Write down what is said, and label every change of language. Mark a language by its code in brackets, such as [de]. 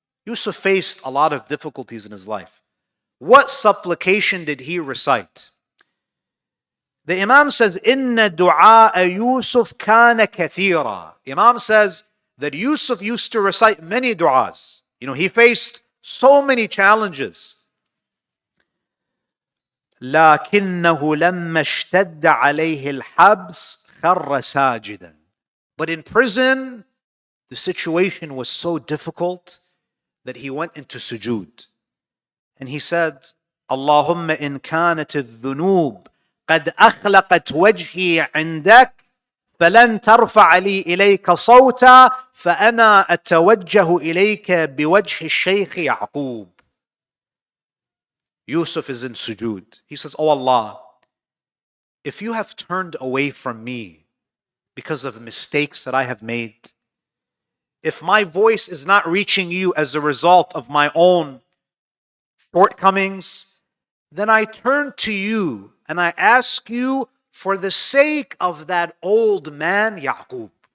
[en] Yusuf faced a lot of difficulties in his life. What supplication did he recite? The Imam says, [ar] Inna du'a Yusuf kana kathira. [en] Imam says that Yusuf used to recite many du'as. He faced so many challenges. [ar] لكنه لما اشتد عليه الحبس خر ساجدا. [en] But in prison, the situation was so difficult that he went into sujood. And he said, [ar] اللهم إن كانت الذنوب قد أخلقت وجهي عندك فلن ترفع لي إليك صوتا فأنا أتوجه إليك بوجه الشيخ يعقوب. [en] Yusuf is in sujood. He says, Oh Allah, if you have turned away from me because of mistakes that I have made, if my voice is not reaching you as a result of my own shortcomings, then I turn to you and I ask you for the sake of that old man, Yaqub.